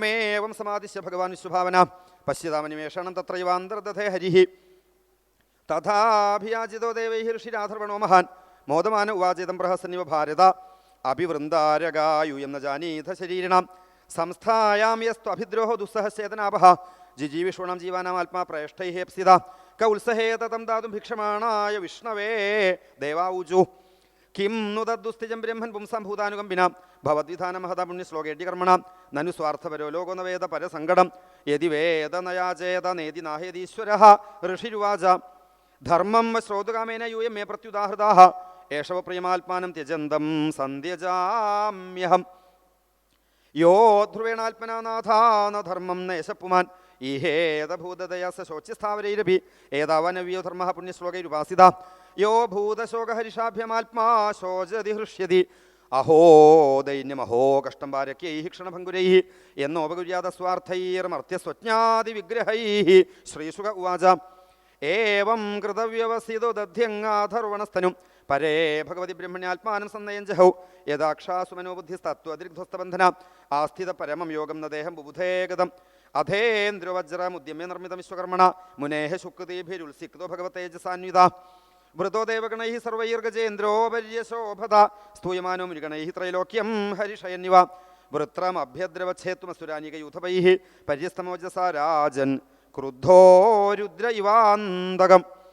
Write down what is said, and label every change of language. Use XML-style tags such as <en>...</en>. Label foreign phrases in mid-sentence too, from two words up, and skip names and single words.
<sa>ഏവം സമാദിശ്യ ഭഗവാൻ വിശ്വഭാവന പശ്യതാമനിമേഷണം തത്രൈവാന്തർദധേ ഹരിഃ തഥാഭിയാചിതോ ദേവൈഃ ഋഷിരാധർവണോ മഹാൻ മോദമാന ഉവാചിതം പ്രഹസന്നിവ ഭാരത അഭിവൃന്ദാരകായു എന്ന ജാനീഥ ശരീരിണാം സംസ്ഥായാം യസ്ത്വഭിദ്രോഹോ ദുസ്സഹസ്യേതനാപഹ ജിജീവിഷൂണം ജീവാനാം ആത്മാ പ്രേഷ്ഠൈഹേപ്സിത ക ഉത്സഹേതം ദാതും ഭിക്ഷമാണായ വിഷ്ണവേ ദേവാഊജു കിം नु तद्दुस्तिजं ब्रह्मन् पुंसां भूतानुकम्पिनां भवद्विधानमहता पुण्यश्लोकेड्य कर्मणां ननु स्वार्थपरो लोको न वेद परसङ्कटं यदि वेद न याचेत नेति नाहेदीश्वरः ऋषिरुवाच धर्मं श्रोतुकामेन यूयं मे प्रत्युदाहृताः एषव प्रियमात्मानं त्यजन्तं सन्ध्यजाम्यहम् यो ध्रुवेणात्मना नाथा न धर्मं न यशपुमान् इहेदभूतदया स शोच्यस्थावरैरपि एतावनव्यो धर्मः पुण्यश्लोकैरुपासिता यो भूतशोकहरिषाभ्यमात्मा शोचति हृष्यति अहो दैन्യമഹോ കഷ്ടം പാരക്യൈः ക്ഷണഭംഗുരൈः എന്നോപകുര്യാതസ്വാർത്ഥൈർമർത്യസ്വജ്ഞാതിവിഗ്രഹൈः ശ്രീശുക ഉവാച ഏവം കൃതവ്യവസിതോ ദധ്യങ്ങാധർവണസ്തനും പരേ ഭഗവതി ബ്രഹ്മണ്യാത്മാനം സന്നയം ജഹൗ യഥാക്ഷാസു മനോബുദ്ധിസ്തത്വദൃഗ്ധസ്തബന്ധന ആസ്ഥിത പരമം യോഗം ന ദേഹം ബുബുധേഗതം അധേന്ദ്രവജ്രമുദ്യമേ നിർമ്മിതം വിശ്വകർമ്മണ മുനേഹ ശുക്തിഭിരുത്സിക്തോ ഭഗവതേജസാന്വിത വൃതോ ദേവഗണൈഃ സർവൈർഗജേന്ദ്രോപര്യശോഭത സ്തൂയമാനോ മുരുഗണൈഃ ത്രൈലോക്യം ഹരിഷയന്നിവ വൃത്രമഭ്യദ്രവച്ഛേത്വമസുരാനികയൂഥപൈഃ പര്യസ്തമോജസാ രാജൻ ക്രുദ്ധോ രുദ്ര ഇവാന്തകം</sa>